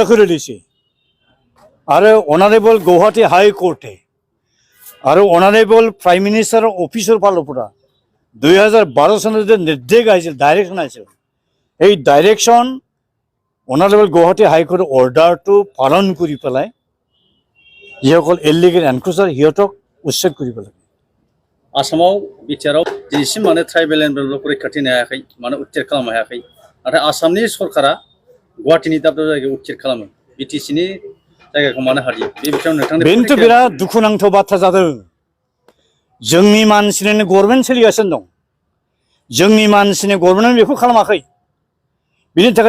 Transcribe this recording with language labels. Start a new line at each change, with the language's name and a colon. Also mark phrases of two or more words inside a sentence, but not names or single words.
Assamese: কৰি লৈছে আৰু অনাৰেবল গুৱাহাটী হাইকোৰ্টে আৰু
English: honourable prime ministerৰ
Assamese: অফিচৰ ফালৰ পৰা 2012 চনত যে নিৰ্দেশ আহিছিল ডাইৰেকশ্যন আহিছিল এই ডাইৰেকশ্যন অনাৰেবল গুৱাহাটী হাইকোৰ্টৰ অৰ্ডাৰটো পালন কৰি পেলাই যিসকল
English: illegal encroacher
Assamese: সিহঁতক উচ্ছেদ কৰিব লাগে।
Bodo: आसामाव बिटिआरआव दिनैसिम माने
English: tribal and block
Bodo: रैखाथि होनो हायाखै माने उच्चेर खालामनो हायाखै नाथाय आसामनि सरकारा गुवाहाटीनि दाब दाब जायगायाव उच्चेर खालामो बिटिसिनि जायगाखौ मानो हादिया बे बिथिङाव नोंथांनि बेनोथ' बिराद दुखुनांथाव बाथ्रा जादों। जोंनि मानसिनिनो गभर्नमेन्ट सोलिगासिनो दं जोंनि मानसिनि गभर्नमेन्ट बेखौ खालामाखै बिनि थाखाय